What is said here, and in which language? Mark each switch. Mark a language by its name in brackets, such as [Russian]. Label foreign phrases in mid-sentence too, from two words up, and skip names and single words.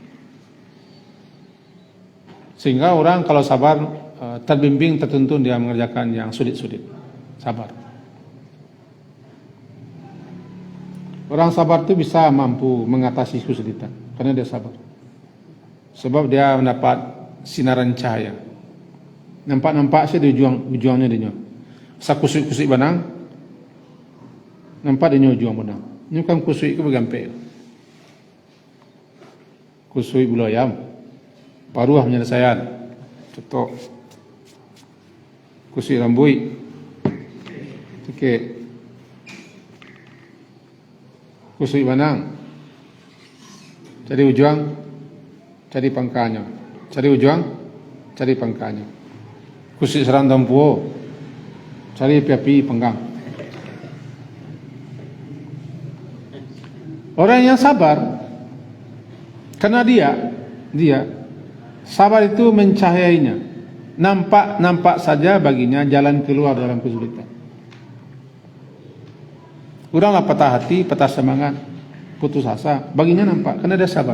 [Indonesian] Sehingga orang kalau sabar terbimbing, tertuntun dia mengerjakan yang sulit-sulit. Sabar. Orang sabar itu bisa mampu mengatasi kesulitan karena dia sabar. Sebab dia mendapat sinaran cahaya. Nampak-nampak saya dia juangnya dia. [Minangkabau] Sakusui-kusui banang, nampak dia juang banang. Ini kan kusui ke bergampai. Kusui bulu ayam, paruah penyelesaian, cetok. Kusui rambui, okey. Kusui banang, cari ujuang, cari pangkanya. Cari ujuang, cari pangkanya. Kusui serang dampuo, cari api-api penggang. [Indonesian] Orang yang sabar, karena dia sabar itu mencahayainya. Nampak saja baginya jalan keluar dalam kesulitan. Kuranglah patah hati, patah semangat, putus asa, baginya nampak karena dia sabar.